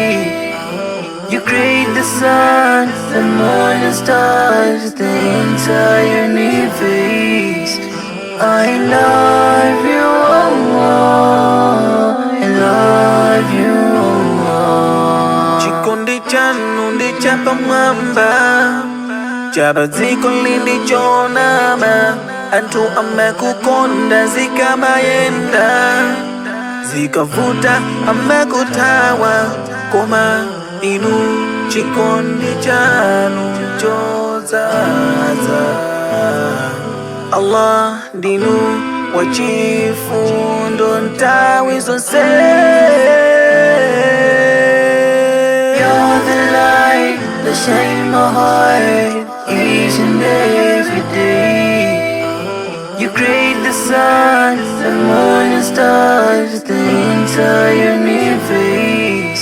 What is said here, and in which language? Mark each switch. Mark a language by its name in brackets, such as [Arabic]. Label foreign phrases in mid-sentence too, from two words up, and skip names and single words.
[English] You create the sun, the moon and stars, the entire universe. I love you, Allah. I love you, Allah. [Nyanja] Chikundi chanundi chapamamba, chabaziko lindi chonama, antu amekukonda zikamayenda, zikavuta amekutawa koma. Inu chikondi chanu chozaza, Allah dinu wachifundo ntawi zonse. [English] You're the light that shines my heart each and every day. You create the sun, the moon and stars, the entire universe.